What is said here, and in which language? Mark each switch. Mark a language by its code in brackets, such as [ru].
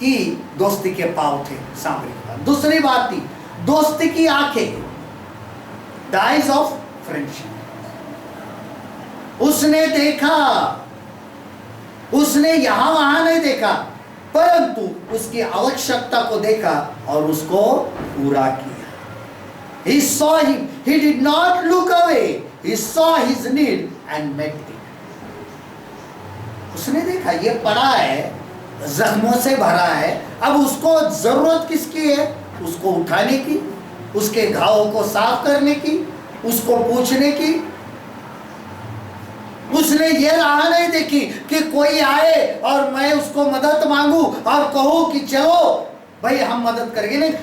[hi] की दोस्ती के पांव थे सामरी के पास। दूसरी बात थी दोस्ती की आंखें, [en] The eyes of friendship. [hi] उसने देखा, उसने यहां वहां नहीं देखा, परंतु उसकी आवश्यकता को देखा और उसको पूरा किया। [en] He saw him. He did not look away. He saw his need and met it. [hi] उसने देखा ये पड़ा है, जख्मों से भरा है, अब उसको जरूरत किसकी है? उसको उठाने की, उसके घावों को साफ करने की, उसको पूछने की। उसने ये राह नहीं देखी कि कोई आए और मैं उसको मदद मांगू और कहूं कि चलो भाई हम मदद करेंगे, नहीं।